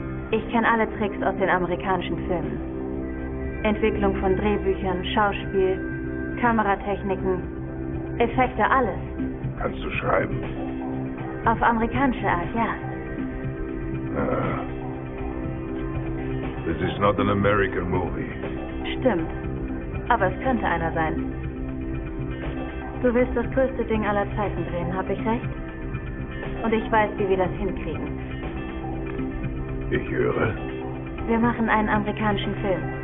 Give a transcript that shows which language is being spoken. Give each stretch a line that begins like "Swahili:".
German: Ich kenne alle Tricks aus den amerikanischen Filmen. Entwicklung von Drehbüchern, Schauspiel, Kameratechniken, Effekte, alles. Kannst du schreiben? Auf amerikanische Art, ja.
English: This is not an American movie.
German: Stimmt. Aber es könnte einer sein. Du willst das größte Ding aller Zeiten drehen, hab ich recht? Und ich weiß, wie wir das hinkriegen. Ich höre. Wir machen einen amerikanischen Film.